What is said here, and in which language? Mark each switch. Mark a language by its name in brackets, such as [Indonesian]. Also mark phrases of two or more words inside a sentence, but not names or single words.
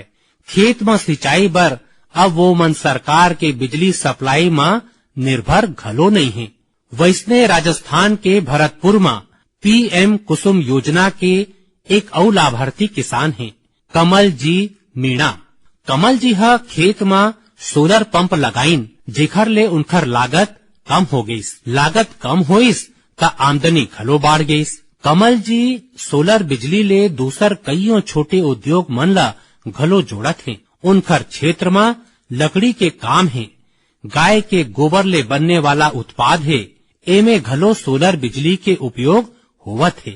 [Chhattisgarhi] खेत में सिंचाई बर अब वो मन सरकार के बिजली सप्लाई में निर्भर घलो नहीं है। वैसने राजस्थान के भरतपुर में पीएम कुसुम योजना के एक और लाभार्थी किसान हैं, कमल जी मीणा। कमल जी हा खेत में सोलर पंप लगाइन, जेखर ले उनकर लागत कम हो गईस। लागत कम होइस त आमदनी घलो बढ़ गईस। कमल जी सोलर बिजली ले दूसर कईयों छोटे उद्योग मन ला घलो जोड़त हैं। उनकर क्षेत्र में लकड़ी के काम है, गाय के गोबर ले बनने वाला उत्पाद है, एमे घलो सोलर बिजली के उपयोग होवत है।